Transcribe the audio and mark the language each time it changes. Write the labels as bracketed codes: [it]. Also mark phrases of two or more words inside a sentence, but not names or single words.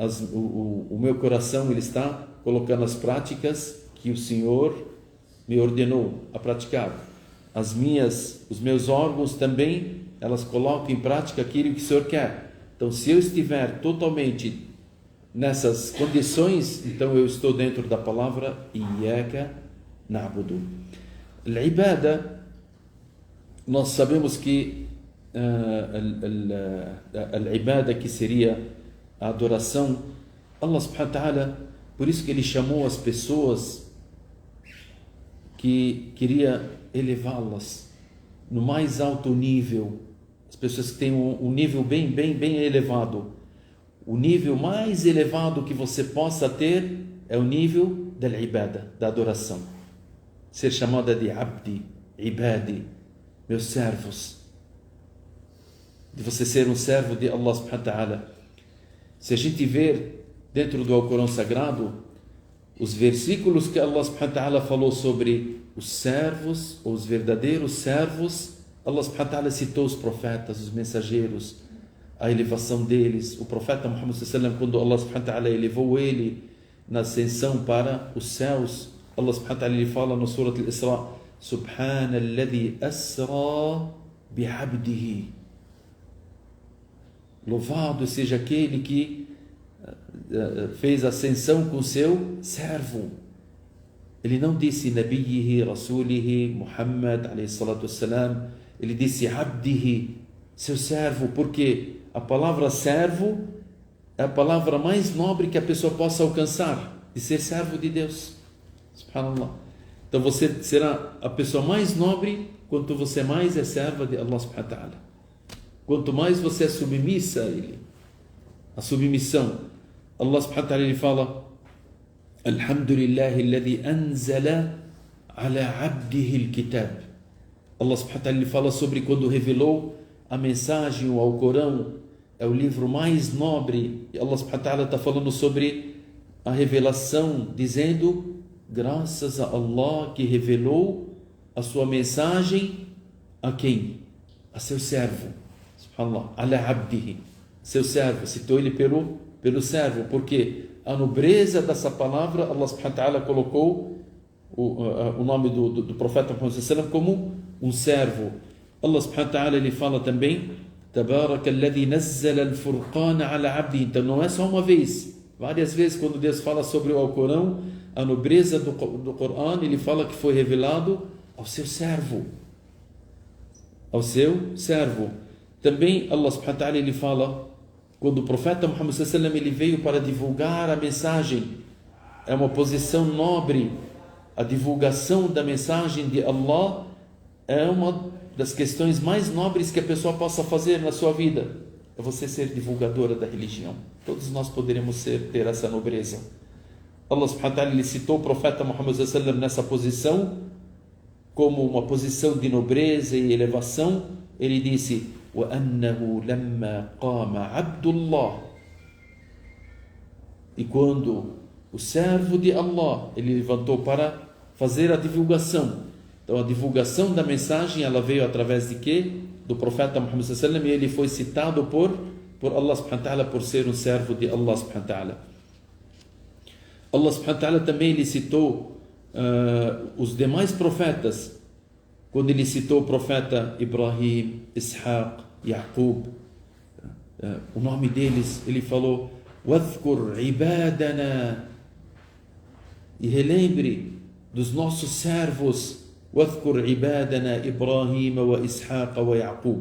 [pt] o meu coração ele está colocando as práticas que o Senhor me ordenou a praticar. Os meus órgãos também, elas colocam em prática aquilo que o Senhor quer. Então, se eu estiver totalmente nessas condições, então eu estou dentro da palavra [ar] إياك نعبد. [pt] Al-ibada, nós sabemos que al-ibada, que seria a adoração, [ar] الله سبحانه وتعالى, [pt] por isso que ele chamou as pessoas que queria elevá-las no mais alto nível, as pessoas que têm um nível bem elevado. O nível mais elevado que você possa ter é o nível da ibada, da adoração. Ser chamada de [ar] عبدي، عبادي, [pt] meus servos. De você ser um servo de [ar] الله سبحانه وتعالى. [pt] Se a gente ver dentro do Alcorão Sagrado, os versículos que [ar] الله سبحانه وتعالى [pt] falou sobre os servos, ou os verdadeiros servos, [ar] الله سبحانه وتعالى [pt] citou os profetas, os mensageiros, a elevação deles. O profeta Muhammad [ar] صلى الله عليه وسلم, [pt] quando [ar] الله سبحانه وتعالى [pt] elevou ele na ascensão para os céus, [ar] الله سبحانه وتعالى [pt] ele fala no Surat al-Isra: [ar] سبحان الذي أسرى بعبده. [pt] Louvado seja aquele que fez ascensão com seu servo. Ele não disse [ar] نبيه، رسوله, [pt] Muhammad [ar] عليه الصلاة والسلام. [pt] Ele disse Abdihi, seu servo, porque a palavra servo é a palavra mais nobre que a pessoa possa alcançar, de ser servo de Deus. Subhanallah. Então você será a pessoa mais nobre quanto você mais é serva de [ar] الله سبحانه وتعالى. [pt] Quanto mais você é submissa a Ele. A submissão. [ar] الله سبحانه وتعالى [pt] ele fala: [ar] الحمد لله الذي أنزل على عبده الكتاب. الله سبحانه وتعالى [pt] ele fala sobre quando revelou a mensagem, o Alcorão, é o livro mais nobre. E [ar] الله سبحانه وتعالى [pt] está falando sobre a revelação, dizendo: graças a Allah que revelou a sua mensagem a quem? A seu servo. [ar] سبحان الله، على عبده, [pt] seu servo. Citou ele pelo servo, porque a nobreza dessa palavra, [ar] الله سبحانه وتعالى [pt] colocou o nome do profeta Muhammad [ar] صلى الله عليه وسلم [pt] como um servo. [ar] الله سبحانه وتعالى [pt] ele fala também: [ar] تبارك الذي نزل الفرقان على عبد. [pt] Então não é só uma vez, várias vezes quando Deus fala sobre o Alcorão, a nobreza do Corão, ele fala que foi revelado ao seu servo. Ao seu servo. Também [ar] الله سبحانه وتعالى [pt] ele fala, quando o profeta Muhammad [ar] صلى الله عليه وسلم [pt] ele veio para divulgar a mensagem, é uma posição nobre. A divulgação da mensagem de Allah é uma das questões mais nobres que a pessoa possa fazer na sua vida. É você ser divulgadora da religião. Todos nós poderemos ter essa nobreza. [ar] الله سبحانه وتعالى [pt] ele citou o profeta Muhammad [ar] صلى الله عليه وسلم [pt] nessa posição como uma posição de nobreza e elevação. Ele disse: [ar] وَأَنَّهُ لَمَّا قَامَ عَبْدُ اللَّهِ. [pt] E quando o servo de Allah ele levantou para fazer a divulgação, então a divulgação da mensagem ela veio através de quê? Do profeta Muhammad [ar] صلى الله عليه وسلم, [pt] e ele foi citado por [ar] الله سبحانه وتعالى [pt] por ser um servo de [ar] الله سبحانه وتعالى. الله سبحانه وتعالى [pt] também ele citou os demais profetas. Quando ele citou o profeta Ibrahim, Ishaq, Yaqub, o nome deles, ele falou: [ar] واذكر عبادنا, [pt] e relembre dos nossos servos, [ar] واذكر عبادنا إبراهيم وإسحاق ويعقوب.